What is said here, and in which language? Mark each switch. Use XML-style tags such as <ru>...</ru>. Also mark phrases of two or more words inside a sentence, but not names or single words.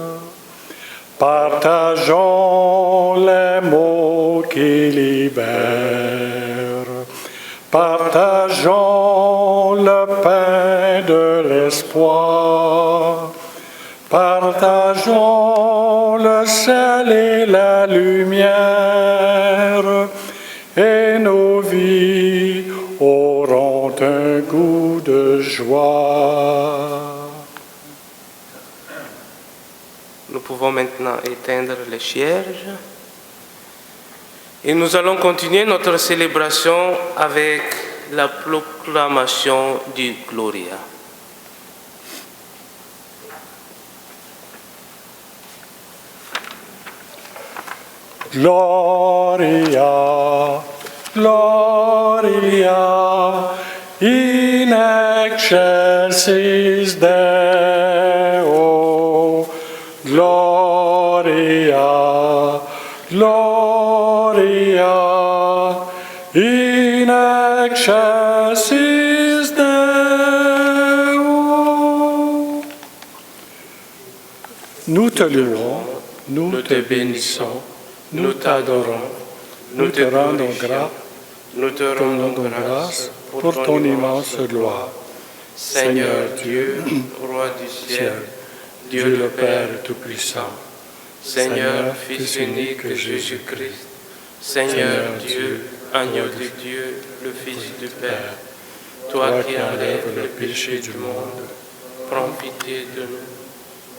<fr>Partageons les mots qui libèrent, partageons le pain de l'espoir, partageons le sel et la lumière, et nos vies auront un goût de joie. Nous pouvons maintenant éteindre les cierges et nous allons continuer notre célébration avec la proclamation du Gloria.</fr> <la>Gloria, Gloria, in excelsis Deo. Gloria, Gloria, in excelsis Deo.</la> <fr>Nous te louons, nous te bénissons, nous t'adorons, nous te rendons grâce pour ton immense gloire. Seigneur Dieu, Roi du ciel, Dieu le Père Tout-Puissant, Seigneur Fils unique de Jésus-Christ, Seigneur Dieu, Agneau de Dieu, le Fils du Père, toi qui enlèves le péché du monde, prends pitié de nous.</fr>